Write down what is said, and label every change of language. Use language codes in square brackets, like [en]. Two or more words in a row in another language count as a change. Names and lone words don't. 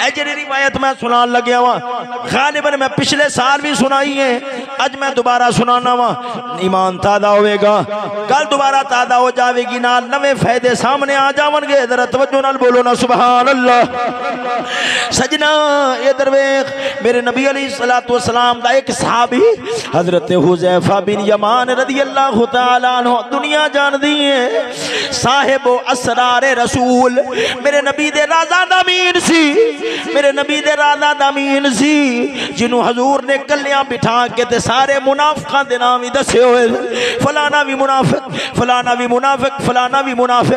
[pa] اے جیڑی روایت میں سنان لگیا واں، غالباً میں پچھلے سال بھی سنائی ہے، اج میں دوبارہ سنانا واں، ایمان تازہ ہووے گا، کل دوبارہ تازہ ہو جائے گی، نال نویں فائدے سامنے آ جاونگے. ذرا توجہ نال بولو نا سبحان اللہ۔ سجنا ادھر ویکھ، میرے نبی [ar] عليه الصلاة والسلام [pa] دا ایک صحابی حضرت حذیفہ بن یمان [ar] رضي الله تعالى عنه [pa] دنیا جاندی ہے, [ar] صاحب أسرار رسول, [pa] میرے نبی دے رازاں دا امین سی، میرے نبی دے رازاں دا امین سی، جنہوں حضور نے کلیاں بٹھا کے تے سارے منافقاں دے نام ہی دسے ہوئے، فلانا بھی منافق، فلانا بھی منافق، فلانا بھی منافق.